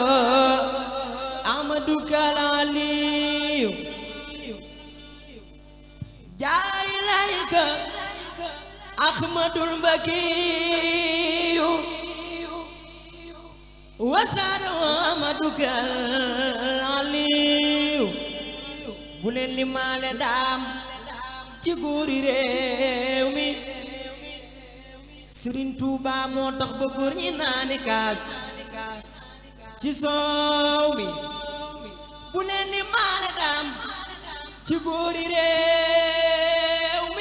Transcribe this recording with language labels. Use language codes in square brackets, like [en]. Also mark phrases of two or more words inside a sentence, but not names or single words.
[ar] أحمدك عليه جاء إليك أحمد المكي وزانه أحمدك عليه [wo] bu leen limaale daam ci góori réew mi Sëriñ Tuuba moo tax ba góor ñi naani kaas ci soow mi bu leen limaale daam ci góori réew mi